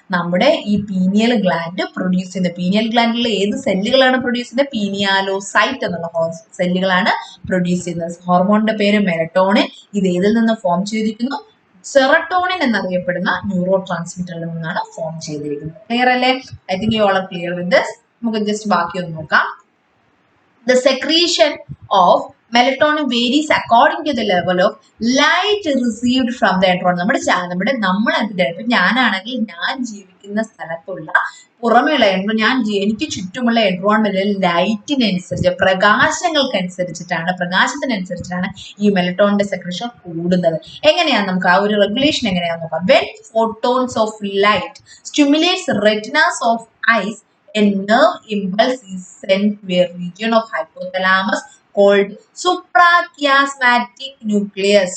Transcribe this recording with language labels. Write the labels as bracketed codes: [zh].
[ml] നമ്മുടെ ഈ pineal gland produce ചെയ്യുന്നത്. പീനിയൽ ഗ്ലാൻഡിലെ ഏത് സെല്ലുകളാണ് പ്രൊഡ്യൂസ് ചെയ്യുന്നത്? പീനിയാലോസൈറ്റ് എന്നുള്ള സെല്ലുകളാണ് പ്രൊഡ്യൂസ് ചെയ്യുന്നത്. ഹോർമോണിന്റെ പേര് മെലറ്റോണിൻ. ഇത് ഏതിൽ നിന്ന് ഫോം ചെയ്തിരിക്കുന്നു? സെറട്ടോണിൻ എന്നറിയപ്പെടുന്ന ന്യൂറോ ട്രാൻസ്മിറ്ററിൽ നിന്നാണ് ഫോം ചെയ്തിരിക്കുന്നത്. ക്ലിയർ അല്ലേ? [en] I think you all are clear with this. [ml] നമുക്ക് ജസ്റ്റ് ബാക്കി ഒന്ന് നോക്കാം. [en] The secretion of melatonin varies according to the level of light received from the environment. [ml] നമ്മൾ ഇപ്പൊ ഞാനാണെങ്കിൽ ഞാൻ ജീവിക്കുന്ന സ്ഥലത്തുള്ള പുറമെയുള്ള എനിക്ക് ചുറ്റുമുള്ള എൻവയോൺമെന്റിലെ ലൈറ്റിനനുസരിച്ച്, പ്രകാശത്തിനനുസരിച്ചിട്ടാണ് ഈ മെലറ്റോണിന്റെ സെക്രീഷൻ കൂടുന്നത്. എങ്ങനെയാണ് നമുക്ക് ആ ഒരു റെഗുലേഷൻ എങ്ങനെയാണെന്ന് നോക്കാം. [en] When photons of light stimulates retinas of eyes, a nerve impulse is sent to a region of hypothalamus called suprachiasmatic nucleus.